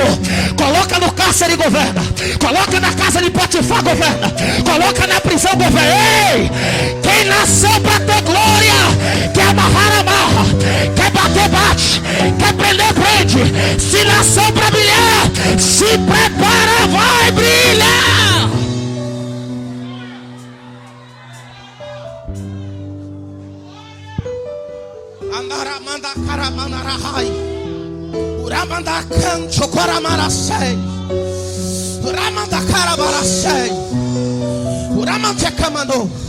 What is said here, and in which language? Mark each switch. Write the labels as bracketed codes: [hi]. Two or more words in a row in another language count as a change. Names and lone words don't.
[pt] Coloca no cárcere e governa. Coloca na casa de Potifar, governa. Coloca na prisão, governa. Ei! Quem nasceu para ter glória, quer amarrar, amarra. Quer bater, bate. Quer prender, prende. Se nasceu para brilhar, se prepara, vai brilhar. Andaramanda karamanarahai. Uramanda kancho koramarasei. Uramanda karabarasei. Uramanda kamando.